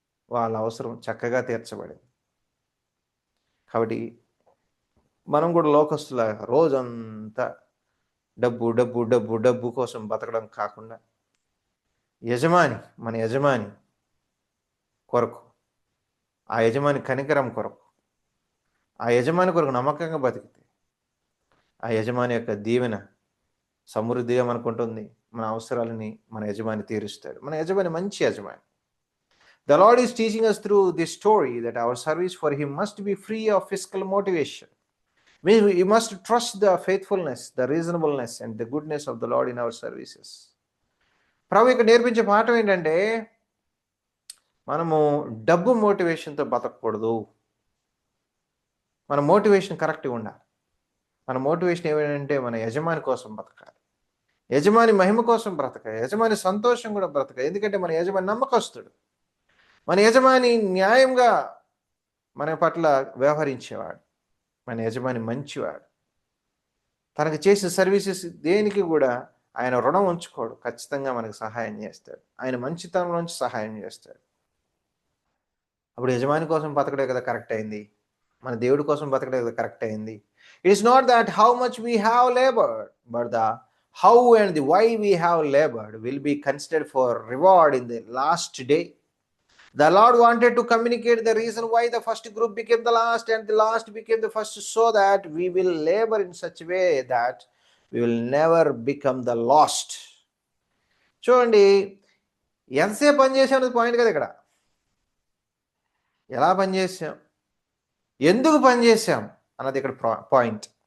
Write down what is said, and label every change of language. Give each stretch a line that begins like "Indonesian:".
Telugu: వాళ్ళ అవసరం చక్కగా తీర్చబడింది. కాబట్టి మనం కూడా లోకస్తులాగా రోజంతా డబ్బు డబ్బు డబ్బు డబ్బు కోసం బతకడం కాకుండా మన యజమాని కొరకు, ఆ యజమాని కనికరం కొరకు, ఆ యజమాని కొరకు నమ్మకంగా బతికితే ఆ యజమాని యొక్క దీవెన సమృద్ధిగా మనకుంటుంది. మన అవసరాలని మన యజమాని తీరుస్తాడు. మన యజమాని మంచి యజమాని.
English: The Lord is teaching us through this story that our service for Him must be free of fiscal motivation. We must trust the faithfulness, the reasonableness and the goodness of the Lord in our services.
Telugu: ప్రభు ఇక్కడ నేర్పించే పాఠం ఏంటంటే, మనము డబ్బు మోటివేషన్తో బతకూడదు. మన motivation కరెక్ట్గా ఉండాలి. మన మోటివేషన్ ఏమిటంటే మన యజమాని కోసం బ్రతకాలి, యజమాని మహిమ కోసం బ్రతకాలి, యజమాని సంతోషం కూడా బ్రతకాలి. ఎందుకంటే మన యజమాని నమ్మకస్తుడు, మన యజమాని న్యాయంగా మన పట్ల వ్యవహరించేవాడు, మన యజమాని మంచివాడు. తనకు చేసే సర్వీసెస్ దేనికి కూడా ఆయన రుణం ఉంచుకోడు, ఖచ్చితంగా మనకు సహాయం చేస్తాడు. ఆయన మంచితనంలోంచి సహాయం చేస్తాడు. అప్పుడు యజమాని కోసం బతకడే కదా కరెక్ట్ అయింది, మన దేవుడి కోసం బతకడే కదా కరెక్ట్ అయింది.
English: It is not that how much we have laboured, but the how and the why we have laboured will be considered for reward in the last day. The Lord wanted to communicate the reason why the first group became the last and the last became the first, so that we will labor in such a way that we will never become the lost.
Telugu: చూడండి, ఎంతసేపు పనిచేసాం అనేది point కదా ఇక్కడ. ఎలా పనిచేసాం, ఎందుకు పనిచేసాం అన్నది ఇక్కడ point.